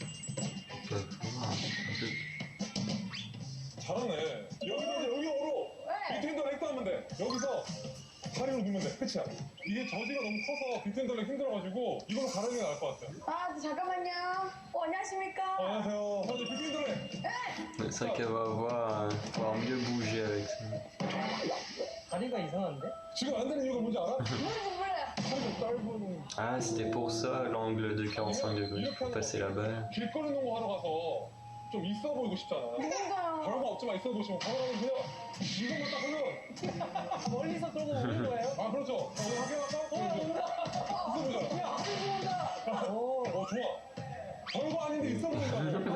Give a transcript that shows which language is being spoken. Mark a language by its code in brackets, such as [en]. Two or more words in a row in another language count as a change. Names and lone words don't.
[ko] 잘하네. 여기서 여기 오로 왜? 비트핸들을 했다면 돼. 여기서 다리로 누면 돼. 끝이야. 이게 저지가 너무 커서 비트핸들을 힘들어가지고 이걸로 가르는 게 나을 것 같아요. 아 잠깐만요. 안녕하십니까? 안녕하세요. 현재 비트핸들을 해. [fr] C'est vrai qu'elle va pouvoir mieux bouger avec ça. [ko] 다리가 이상한데? 지금 안 되는 이유가 뭔지 알아? 뭔지 몰라요. 좀 짧은 [fr] Ah, c'était pour ça l'angle de 45 degrés pour passer la balle. [ko] 길거리 농구 하러 가서 좀 있어 보이고 싶잖아. 그러니까요. 별거 없지만 있어 보시면 바로 그냥 이것만 딱 하면 멀리서 그러고 오는 거예요? 아 그렇죠. 자, 오늘 확인할까? 있어 보이잖아. 야, 오. 좋아. 별거 아닌데 있어 보인다고.